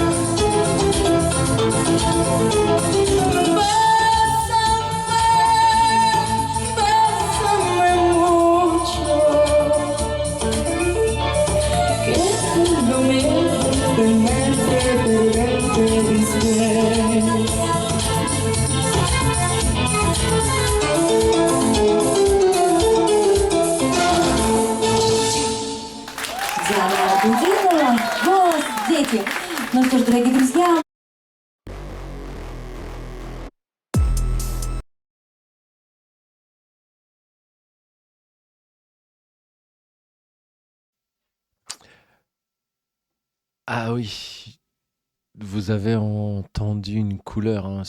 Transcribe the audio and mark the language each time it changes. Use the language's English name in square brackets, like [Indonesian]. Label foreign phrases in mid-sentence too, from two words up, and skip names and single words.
[Spanish] Bésame mucho, que tengo miedo de verte después. [Russian] Диана Анкудинова, «Голос дети». Ну что ж, дорогие друзья, [French] Ah oui, vous avez entendu une couleur, hein.